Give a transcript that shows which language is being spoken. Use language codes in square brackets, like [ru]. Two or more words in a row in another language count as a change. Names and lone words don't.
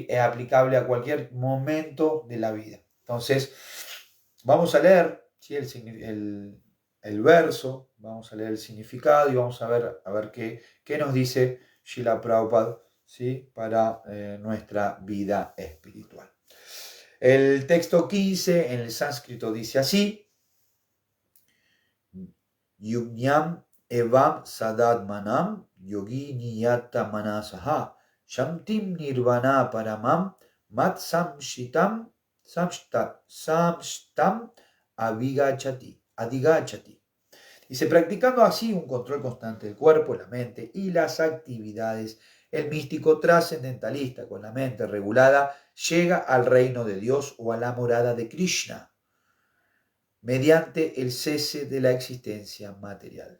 [es] Es aplicable a cualquier momento de la vida. Entonces, vamos a leer, ¿sí? el verso, vamos a leer el significado y vamos a ver qué nos dice Srila Prabhupada, ¿sí? Para nuestra vida espiritual. El texto 15 en el sánscrito dice así: [sa] युञ्जन्न् एवं सदात्मानं योगी नियत मानसः शान्तिं निर्वाण परमां मत् संस्थाम् अधिगच्छति. [es] Dice, practicando así un control constante del cuerpo, la mente y las actividades, el místico trascendentalista con la mente regulada llega al reino de Dios o a la morada de Krishna mediante el cese de la existencia material.